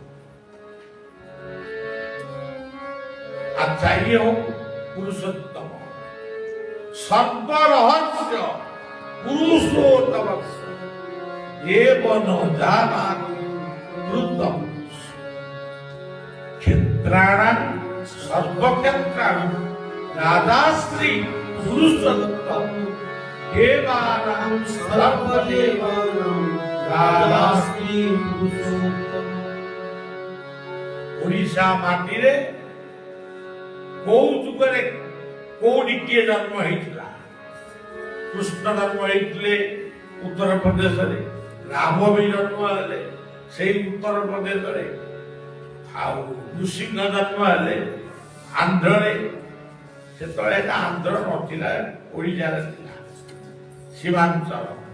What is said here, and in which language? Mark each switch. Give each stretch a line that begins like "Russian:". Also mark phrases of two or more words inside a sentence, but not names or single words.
Odia: ଆଚ୍ଛା ଇଏ ହଉ
Sanskrit: ପୁରୁଷୋତ୍ତମ ସର୍ବରହସ୍ୟ ପୁରୁଷୋତ୍ତମ ଏବ ନ ଜାନାମି କୃତଂ କ୍ଷେତ୍ରାଣାଂ ସର୍ବକ୍ଷେତ୍ରାଣାଂ ରାଧାଶ୍ରୀ ପୁରୁଷୋତ୍ତମ देवानां सर्वदेवानां राधाश्री पुरुषोत्तम
Odia: ଓଡ଼ିଶା ମାଟି ରେ କୋଉ ଯୁଗରେ କୋଉଠି କିଏ ଜନ୍ମ ହେଇଥିଲା? କୃଷ୍ଣ ଜନ୍ମ ହେଇଥିଲେ ଉତ୍ତର ପ୍ରଦେଶରେ, ରାମ ବି ଜନ୍ମ ହେଲେ ସେଇ ଉତ୍ତର ପ୍ରଦେଶରେ, ଆଉ ନୃସିଂହ ଜନ୍ମ ହେଲେ ଆନ୍ଧ୍ରରେ। ସେତେବେଳେ ଆନ୍ଧ୍ର ନଥିଲା, ଓଡ଼ିଶାରେ ଥିଲା ସୀମାଞ୍ଚଳ।